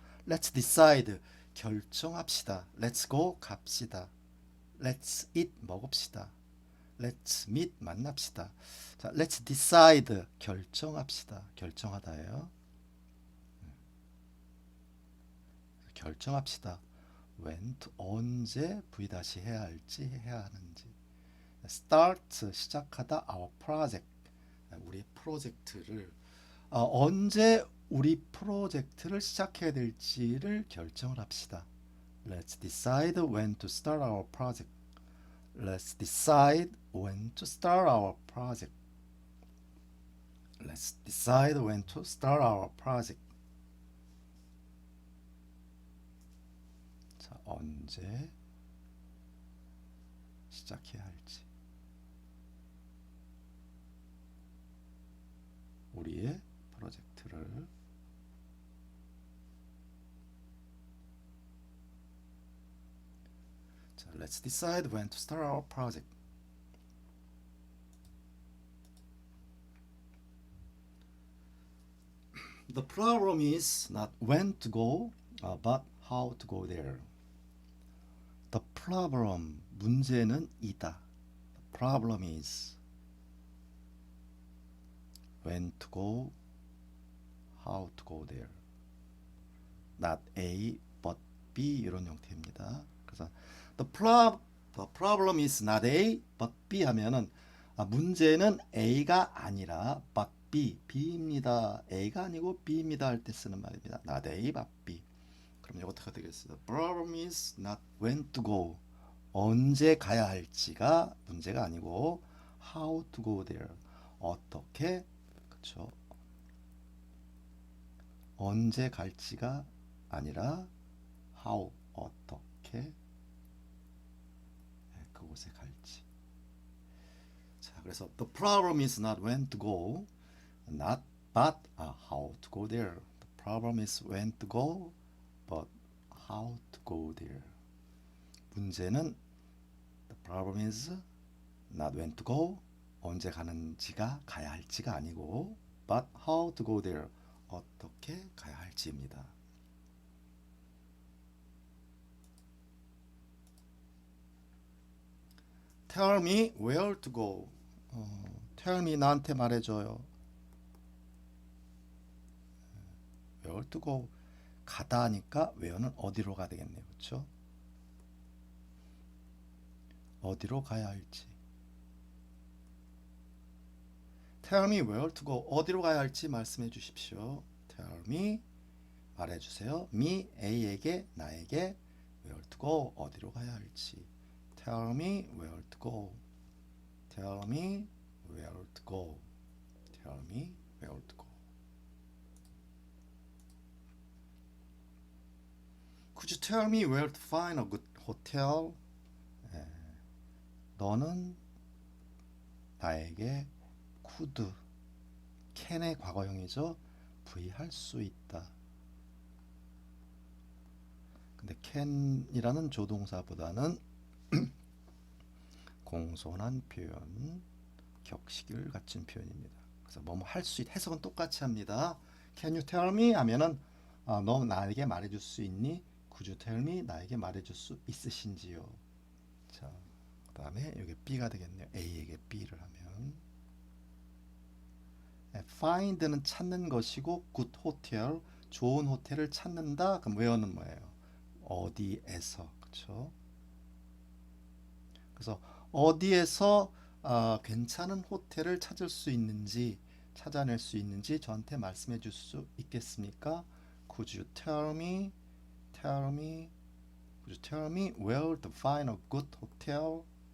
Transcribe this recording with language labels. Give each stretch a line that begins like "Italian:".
English: Let's decide
Korean: 결정합시다.
English: Let's go
Korean: 갑시다.
English: Let's eat
Korean: 먹읍시다.
English: Let's meet
Korean: 만납시다. 자,
English: let's decide
Korean: 결정합시다. 결정하다예요. 결정합시다.
English: when to
Korean: 언제 V 다시 해야 할지 해야 하는지. start 시작하다
English: our project
Korean: 우리 프로젝트를 언제 우리 프로젝트를 시작해야 될지를 결정을 합시다.
English: Let's decide when to start our project. Let's decide when to start our project. Let's decide when to start our project.
Korean: 자, 언제 시작해야 할지. 우리의 프로젝트를 자,
English: let's decide when to start our project. The problem is not when to go, but how to go there. The problem,
Korean: 문제는 이다.
English: The problem is when to go, how to go there. Not A, but B
Korean: 이런 형태입니다. 그래서
English: the problem is not A, but B
Korean: 하면은 문제는 A가 아니라 but B, B입니다. A가 아니고 B입니다 할 때 쓰는 말입니다.
English: Not A, but B.
Korean: 그럼 이거 어떻게 되겠어요?
English: The problem is not when to go.
Korean: 언제 가야 할지가 문제가 아니고
English: how to go there.
Korean: 어떻게, 그렇죠? 언제 갈지가 아니라
English: how,
Korean: 어떻게 그곳에 갈지. 자, 그래서
English: the problem is not when to go, not but how to go there. The problem is when to go, but how to go there.
Korean: 문제는
English: the problem is not when to go,
Korean: 언제 가는지가 가야 할지가 아니고
English: but how to go there,
Korean: 어떻게 가야 할지입니다.
English: Tell me where to go. Tell me
Korean: 나한테 말해줘요.
English: Where to go.
Korean: 가다 하니까 where는 어디로 가야 되겠네요. 그렇죠? 어디로 가야 할지.
English: Tell me where to go.
Korean: 어디로 가야 할지 말씀해 주십시오.
English: Tell me
Korean: 말해주세요. Me A에게 나에게
English: where to go
Korean: 어디로 가야 할지.
English: Tell me where to go. Tell me where to go. Tell me where to go. Could you tell me where to find a good hotel?
Korean: 너는 나에게 could, can의 과거형이죠. V 할 수 있다. 근데 can이라는 조동사보다는 공손한 표현, 격식을 갖춘 표현입니다. 그래서 뭐뭐 할 수 있, 해석은 똑같이 합니다.
English: Can you tell me
Korean: 하면은 너 나에게 말해줄 수 있니?
English: Could you tell me
Korean: 나에게 말해줄 수 있으신지요? 자, 그다음에 이게 B가 되겠네요. A에게 B를 하면 find는 찾는 것이고
English: good hotel
Korean: 좋은 호텔을 찾는다. 그럼 where는 뭐예요? 어디에서, 그렇죠? 그래서 어디에서 괜찮은 호텔을 찾을 수 있는지 찾아낼 수 있는지 저한테 말씀해 줄 수 있겠습니까?
English: Could you tell me, could you tell me where to find a good hotel?